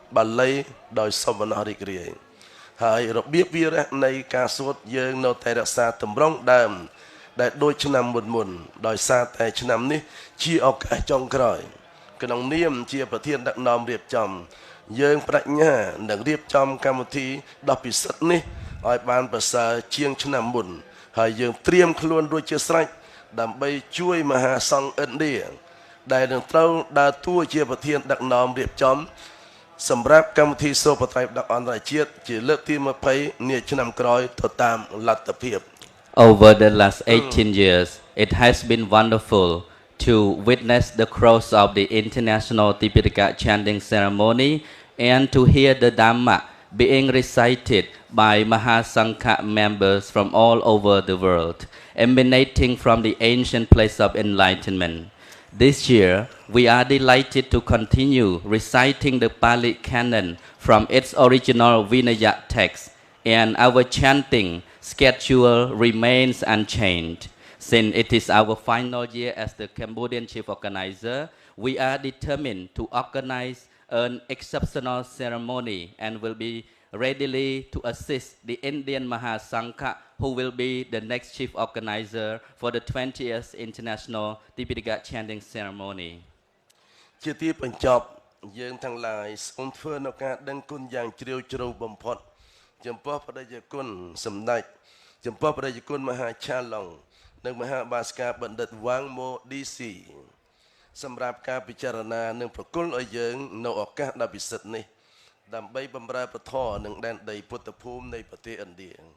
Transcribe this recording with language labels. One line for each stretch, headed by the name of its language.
Khmer: បាលីដោយសពណរីករាយហើយរបៀបវារៈនៃការសូត្រយើងនៅតែរក្សាតម្រង់ដើមដែលដូចឆ្នាំមុនដោយសារតែឆ្នាំនេះជាឱកាសចុងក្រោយក្នុងនាមជាប្រធានដឹកនាំរៀបចំយើងបដិញ្ញានឹងរៀបចំកម្មវិធីដ៏ពិសិដ្ឋនេះឲ្យបានប្រសើរជាងឆ្នាំមុនហើយយើងត្រៀមខ្លួនរួចជាស្រេចដើម្បីជួយមហាសង្ឃឥណ្ឌា ដែលនឹងត្រូវដើរតួជាប្រធានដឹកនាំរៀបចំសម្រាប់កម្មវិធីសូត្របត្រៃបដកអន្តរជាតិជាលើកទី20នាឆ្នាំក្រោយទៅតាមលទ្ធភាព
English: Over the last 18 years, it has been wonderful to witness the close of the international Tipitaka chanting ceremony and to hear the Dhamma being recited by Mahasangha members from all over the world, emanating from the ancient place of enlightenment. This year, we are delighted to continue reciting the Pali Canon from its original Vinaya text, and our chanting schedule remains unchanged. Since it is our final year as the Cambodian chief organizer, we are determined to organize an exceptional ceremony and will be readily to assist the Indian Mahasangha, who will be the next chief organizer for the 20th International Tipitaka Chanting Ceremony.
Khmer: ជាទីបញ្ចប់យើងទាំងឡាយសូមធ្វើនៅការដឹងគុណយ៉ាងជ្រាលជ្រៅបំផុតចំពោះបដិយគុណសម្ដេចចំពោះបដិយគុណមហាឆាឡុងនិងមហាបាសកាបណ្ឌិតវ៉ាងម៉ូឌីស៊ីសម្រាប់ការពិចារណានិងប្រគល់ឲ្យយើងនៅឱកាសដ៏ពិសិដ្ឋនេះដើម្បីបម្រើពធនិងដែនដីពុទ្ធភូមិនៃប្រទេសឥណ្ឌា